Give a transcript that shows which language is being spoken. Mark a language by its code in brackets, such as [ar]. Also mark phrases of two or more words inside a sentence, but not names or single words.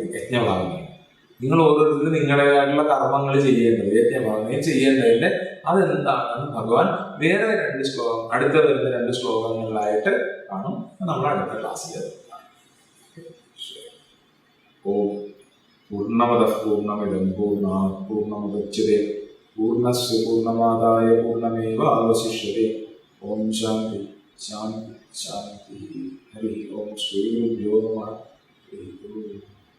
[ml] യജ്ഞഭാഗമേ നിങ്ങൾ ഓരോരുത്തരും നിങ്ങളുടേതായിട്ടുള്ള കർമ്മങ്ങൾ ചെയ്യേണ്ടത്, യജ്ഞഭാഗമേ ചെയ്യേണ്ടതിന്റെ അതെന്താണെന്ന് ഭഗവാൻ വേറെ 2 ശ്ലോകം, അടുത്ത വരുന്ന 2 ശ്ലോകങ്ങളിലായിട്ട് കാണും. നമ്മൾ അടുത്ത ക്ലാസ്സിൽ [sa] ഓം പൂർണ്ണമദഃ പൂർണ്ണമിദം പൂർണ്ണാത് പൂർണ്ണമുദച്യതേ പൂർണ്ണസ്യ പൂർണ്ണമാദായ പൂർണ്ണമേവാവശിഷ്യതേ. ഓം ശാന്തി ശാന്തി ശാന്തി. ഹരി ഓം. ശ്രീ ഗുരുഭ്യോ നമഃ.